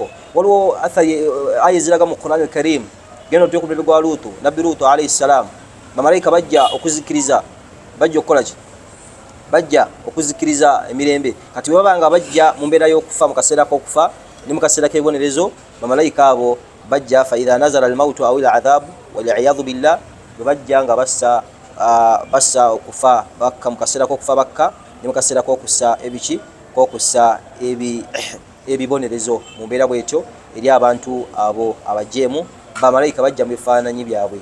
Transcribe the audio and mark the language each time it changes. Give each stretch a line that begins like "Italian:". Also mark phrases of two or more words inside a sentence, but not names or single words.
Ganda: Waliwo athari aya eziraga mu Qur'an al-Karim, genda otuye ku mulembe gwa Luutu, Nabbi Luutu
Arabic: عليه السلام,
Ganda: bamalayika bajja okuzikiriza, bajja okukola ki, bajja okuzikiriza emirembe. Kati baba nga bajja mu mbeera y'okufa, mu kaseera k'okufa ne mu kaseera k'ebibonerezo, bamalayika abo bajja
Arabic: فإذا نزل الموت أو العذاب والعياذ بالله
Ganda: bajja nga bassa okufa bakka mukasera ko kufa bakka ne mukasera ko kussa ebichi ko kussa ebibonerezo mu mbeera bwetyo eri abantu abo abajemu bamalayika bajja mu bifaananyi byabwe.